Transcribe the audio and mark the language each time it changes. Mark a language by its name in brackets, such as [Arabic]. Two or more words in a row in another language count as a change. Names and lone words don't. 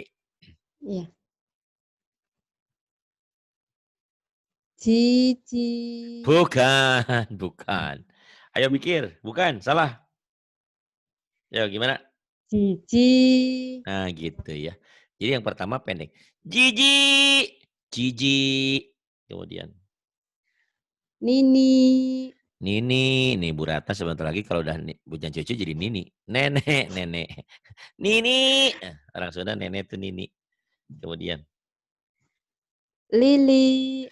[Indonesian] Iya. Cici. Bukan, bukan. Ayo mikir, bukan, salah. Ya gimana? Cici. Nah, gitu ya. Jadi yang pertama pendek. Jiji, jiji. Kemudian Nini. Nini, nih Bu Rata sebentar lagi kalau udah punya cucu jadi Nini. Nenek, nenek. Nini. Orang Sunda nenek itu Nini. Kemudian Lili.